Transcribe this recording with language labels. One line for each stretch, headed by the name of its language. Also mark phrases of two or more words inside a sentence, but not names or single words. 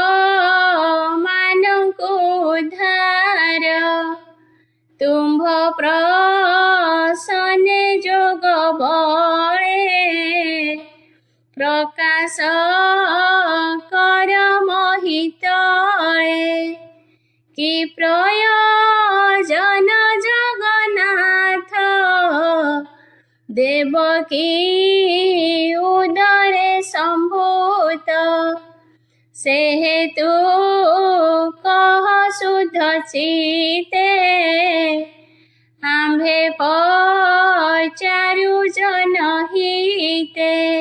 Odia: ମାନଙ୍କୁ ଧାର ତୁମ୍ଭ ପ୍ରସନ୍ନେ ଯୋଗ ବଳେ ପ୍ରକାଶ କର ମହିତଳେ କି ପ୍ରୟୋଜନ ଜଗନ୍ନାଥ ଦେବକୀ ଉଦରେ ସମ୍ଭୂତ, ସେ ହେତୁ କହ ଶୁଦ୍ଧ ଚିତ୍ତେ, ଆମ୍ଭେ ପଚାରୁ ଜନହିତେ।